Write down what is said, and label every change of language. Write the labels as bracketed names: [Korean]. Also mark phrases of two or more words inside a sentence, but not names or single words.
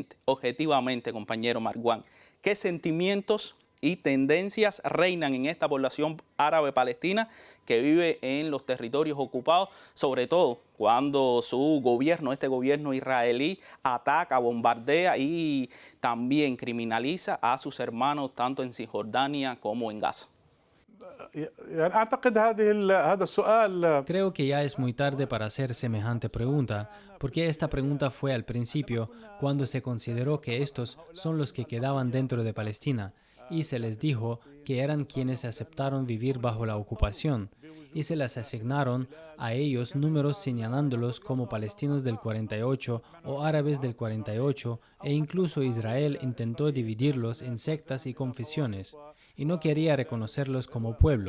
[Spanish] Objetivamente, compañero Marwan, ¿qué sentimientos y tendencias reinan en esta población árabe palestina que vive en los territorios ocupados, sobre todo cuando su gobierno, este gobierno israelí, ataca, bombardea y también criminaliza a sus hermanos tanto en Cisjordania como en Gaza. [Arabic] يعني أعتقد هذا السؤال [Spanish] Creo que ya es muy tarde para hacer semejante pregunta, porque esta pregunta fue al principio cuando se consideró que estos son los que quedaban dentro de Palestina y se les dijo que eran quienes aceptaron vivir bajo la ocupación y se les asignaron a ellos números señalándolos como palestinos del 48 o árabes del 48 e incluso Israel intentó dividirlos en sectas y confesiones y no quería reconocerlos como pueblo.